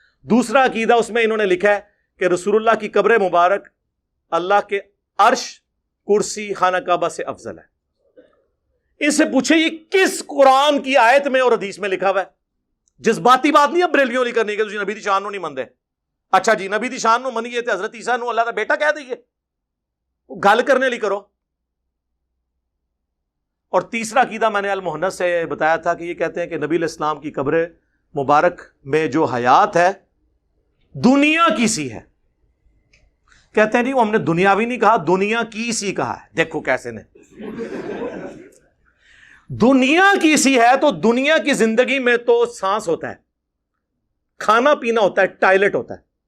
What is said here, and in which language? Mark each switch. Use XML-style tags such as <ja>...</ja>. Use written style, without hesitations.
<ur>دوسرا عقیدہ اس میں انہوں نے لکھا ہے کہ رسول اللہ کی قبر مبارک اللہ کے عرش, کرسی, خانہ کعبہ سے افضل ہے. ان سے پوچھے یہ کس قرآن کی آیت میں اور حدیث میں لکھا ہوا ہے؟ جذباتی بات نہیں ہے</ur> <pa>بریلویوں لی کرنے کے, تسی نبی دی شان نو نہیں مندے. اچھا جی نبی دی شان نو منیے تے حضرت عیسیٰ نو اللہ دا بیٹا کہہ دئیے, گل کرنے لی کرو.</pa> <ur>اور تیسرا عقیدہ میں نے المحنت سے بتایا تھا کہ یہ کہتے ہیں کہ نبی علیہ السلام کی قبر مبارک میں جو حیات ہے دنیا کی سی ہے. کہتے ہیں جی وہ ہم نے دنیاوی نہیں کہا, دنیا کی سی کہا ہے. دیکھو کیسے نے, دنیا کی سی ہے تو دنیا کی زندگی میں تو سانس ہوتا ہے, کھانا پینا ہوتا ہے, ٹائلٹ ہوتا ہے.</ur>